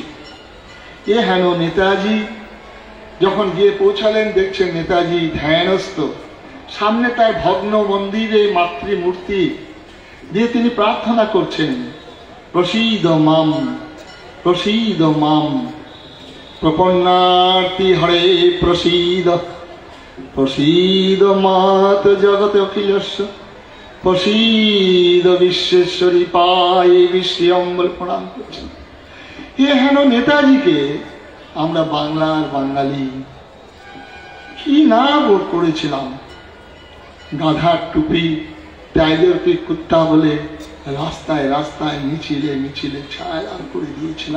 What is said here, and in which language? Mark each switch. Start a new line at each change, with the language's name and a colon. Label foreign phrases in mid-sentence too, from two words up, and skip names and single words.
Bangla: এ হেন নেতাজি যখন গিয়ে পৌঁছালেন, দেখছেন নেতাজি ধ্যানস্থ, সামনে তার ভগ্ন মন্দিরে মাতৃমূর্তি দিয়ে তিনি প্রার্থনা করছেন,
Sanskrit: प्रसीद माम प्रसीद माम प्रपन्नार्ति हरे प्रसीद प्रसीद मात जगत अखिलस्य प्रसीद विश्वेश्वरी
Bangla: পায়ে বিশ্ব প্রণাম করছেন। এ হেন নেতাজিকে আমরা বাংলার বাঙালি কি না বোধ করেছিলাম। গাধার টুপি, টাইগার কি কুত্তা বলে রাস্তায় রাস্তায় মিছিলে মিছিলে ছায়া করে দিয়েছিলাম।